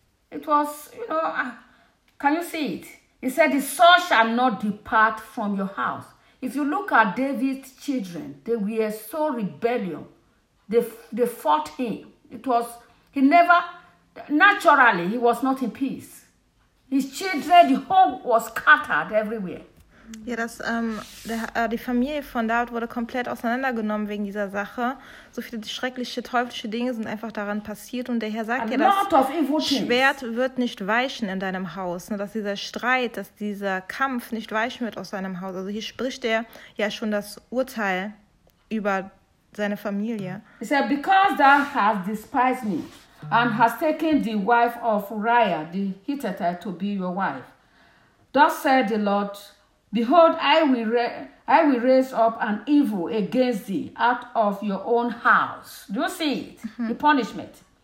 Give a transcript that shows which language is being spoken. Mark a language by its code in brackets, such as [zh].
[en] It was, you know, can you see it? He said, the sword shall not depart from your house. If you look at David's children, they were so rebellious. They fought him. Naturally, he was not in peace. His children, the home was scattered everywhere. [de] Ja, das, die Familie von David wurde komplett auseinandergenommen wegen dieser Sache. So viele schreckliche, teuflische Dinge sind einfach daran passiert. Und der Herr sagt ja, das Schwert wird nicht weichen in deinem Haus. Ne? Dass dieser Streit, dass dieser Kampf nicht weichen wird aus seinem Haus. Also hier spricht er ja schon das Urteil über seine Familie. [en] He said, because thou hast despised me and hast taken the wife of Uriah, the Hittite, to be your wife. Thus said the Lord, behold, I will raise up an evil against thee out of your own house. Do you see it? Mm-hmm. The punishment.